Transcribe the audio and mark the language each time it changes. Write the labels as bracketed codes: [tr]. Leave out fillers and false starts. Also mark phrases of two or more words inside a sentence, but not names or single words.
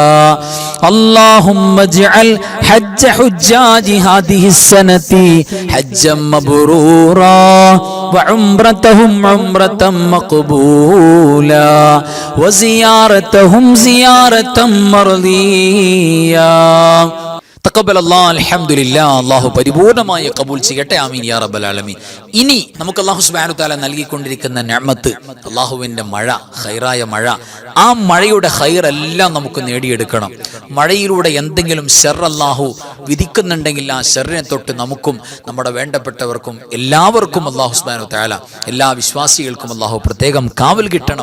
[ar] اللهم اجعل حج حجاج هذه السنة حجا مبرورا وعمرتهم عمرة مقبولا وزيارتهم زيارة مرضية. تقبل الله الحمد لله. [ml] അല്ലാഹു പരിപൂർണമായി കബൂൽ ചെയ്യട്ടെ. [ar] آمين يا رب العالمين. [ml] ഇനി നമുക്ക് [ar] الله سبحانه وتعالى [ml] നൽകിക്കൊണ്ടിരിക്കുന്ന നിഅമത്ത്, അല്ലാഹുവിന്റെ മഴ, ഖൈറായ മഴ, ആ മഴയുടെ ഖൈറെല്ലാം നമുക്ക് നേടിയെടുക്കണം. മഴയിലൂടെ എന്തെങ്കിലും ശർർ അല്ലാഹു വിധിക്കുന്നുണ്ടെങ്കിൽ ആ ശർറിനെ തൊട്ട് നമുക്കും നമ്മുടെ വേണ്ടപ്പെട്ടവർക്കും എല്ലാവർക്കും [ar] الله سبحانه وتعالى, [ml] എല്ലാ വിശ്വാസികൾക്കും അല്ലാഹു പ്രത്യേകം കാവൽ കിട്ടണം.